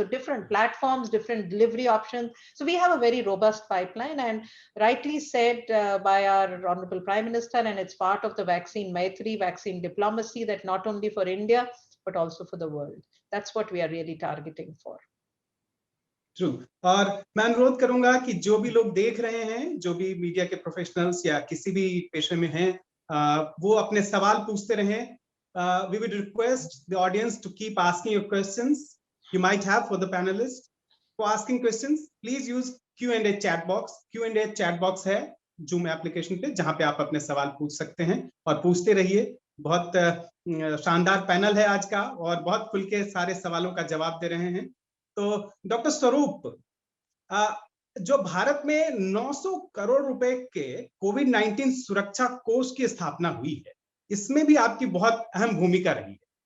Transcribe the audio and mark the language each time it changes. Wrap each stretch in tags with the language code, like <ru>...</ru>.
<en>So different platforms, different delivery options. So we have a very robust pipeline, and rightly said by our Honorable Prime Minister, and it's part of the vaccine Maitri, vaccine diplomacy, that not only for India, but also for the world. That's what we are really targeting for. True.</en> <hi>और मैं अनुरोध करूंगा कि जो भी लोग देख रहे हैं, जो भी मीडिया के प्रोफेशनल्स या किसी भी पेशे में हैं, वो अपने सवाल पूछते रहें.</hi> <en>We would request the audience to keep asking your questions you might have for the panelists. For asking questions, please use Q&A chat box. Q&A chat box है</en> <hi>जूम एप्लीकेशन पे, जहां पे आप अपने सवाल पूछ सकते हैं और पूछते रहिए। बहुत शानदार पैनल है आज का और बहुत खुल के सारे सवालों का जवाब दे रहे हैं। तो डॉक्टर स्वरूप, जो भारत में 900 करोड़ रुपए के कोविड-19 सुरक्षा कोष की स्थापना हुई है, इसमें भी आपकी बहुत अहम भूमिका रही है।</hi>